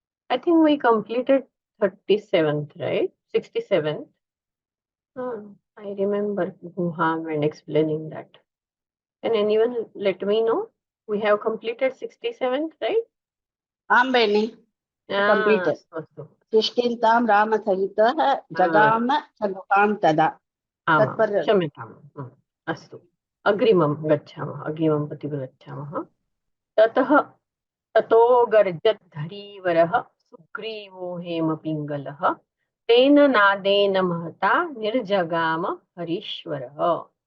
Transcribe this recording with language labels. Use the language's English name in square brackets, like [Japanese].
[English] I think we completed 37th, right? 67th. I remember Guham and explaining that. Can anyone let me know? We have completed 67th, right? आं बेनि completed. [Sanskrit] अस्तु अस्तु। किष्किन्धां रामसहितः जगाम च गुहां तदा आमां तत्पर क्षम्यताम्। अस्तु अग्रिमं गच्छामः, अग्रिमं प्रति गच्छामः। ततो गर्जत् धरीवरः सुग्रीवो हेमपिङ्गलः तेन नादेन महता निर्जगाम हरीश्वरः।